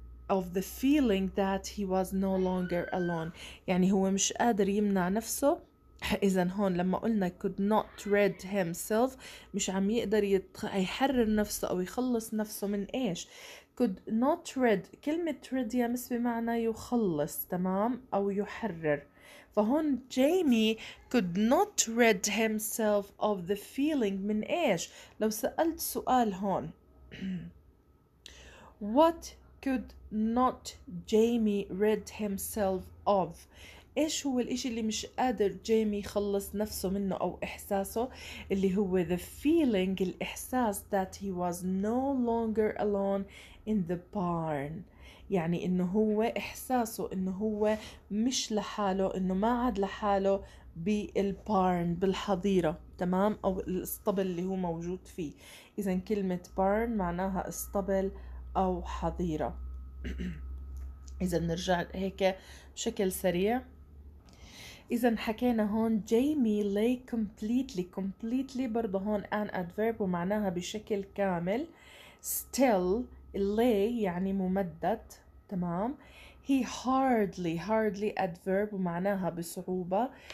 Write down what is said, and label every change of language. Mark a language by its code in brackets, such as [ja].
[en] of the feeling that he was no longer alone. [ar] يعني هو مش قادر يمنع نفسه. إذن هون لما قلنا [en] could not rid himself [ar] مش عم يقدر يحرر نفسه أو يخلص نفسه من إيش. [en] could not rid [ar] كلمة rid يا مس بمعنى يخلص. تمام، أو يحرر. فهون [en] Jimmy could not rid himself of the feeling [ar] من إيش. لو سألت سؤال هون [en] what could not Jamie rid himself of؟ [ar] إيش هو الإشي اللي مش قادر جيمي يخلص نفسه منه أو إحساسه؟ اللي هو [en] the feeling [ar] الإحساس [en] that he was no longer alone in the barn. [ar] يعني إنه هو إحساسه إنه هو مش لحاله، إنه ما عاد لحاله بالبارن بالحظيرة. تمام، أو الاسطبل اللي هو موجود فيه. إذا كلمة barn معناها اسطبل أو حظيرة. إذا نرجع هيك بشكل سريع. إذا حكينا هون جيمي [en] lay completely [ar] برضه هون [en] an adverb [ar] ومعناها بشكل كامل. still lay يعني ممدد. تمام. he hardly adverb ومعناها بصعوبة.